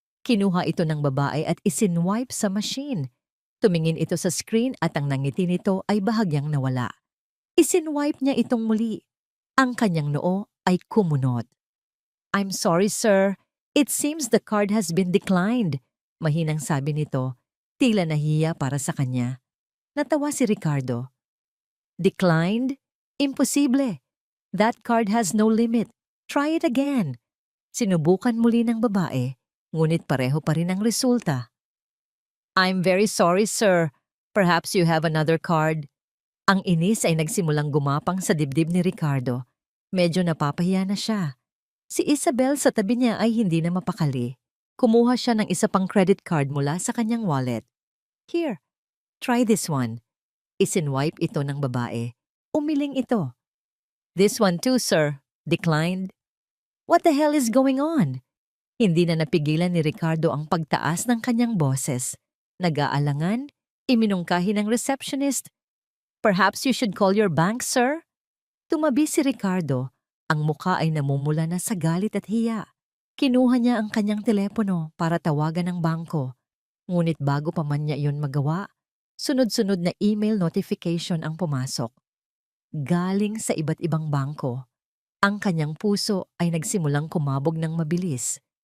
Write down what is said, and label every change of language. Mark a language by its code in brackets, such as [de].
[tl] Kinuha ito ng babae at isinwipe sa machine. Tumingin ito sa screen at ang nangiti nito ay bahagyang nawala. Isinwipe niya itong muli. Ang kanyang noo ay kumunot. [en] I'm sorry, sir. It seems the card has been declined. [tl] Mahinang sabi nito, tila nahiya para sa kanya. Natawa si Ricardo. Declined? Imposible. [en] That card has no limit. Try it again. [tl] Sinubukan muli ng babae, ngunit pareho pa rin ang resulta. [en] I'm very sorry, sir. Perhaps you have another card. [tl] Ang inis ay nagsimulang gumapang sa dibdib ni Ricardo. Medyo napapahiya na siya. Si Isabel sa tabi niya ay hindi na mapakali. Kumuha siya ng isa pang credit card mula sa kanyang wallet. [en] Here, try this one. [tl] Isinwipe ito ng babae. Umiling ito. [en] This one too, sir. Declined. What the hell is going on? [tl] Hindi na napigilan ni Ricardo ang pagtaas ng kanyang boses. Nag-aalangan, iminungkahi ng receptionist. [en] Perhaps you should call your bank, sir? [tl] Tumabi si Ricardo. Ang muka ay namumula na sa galit at hiya. Kinuha niya ang kanyang telepono para tawagan ng bangko. Ngunit bago pa man niya iyon magawa, sunod-sunod na email notification ang pumasok. Galing sa iba't ibang bangko. Ang kanyang puso ay nagsimulang kumabog ng mabilis.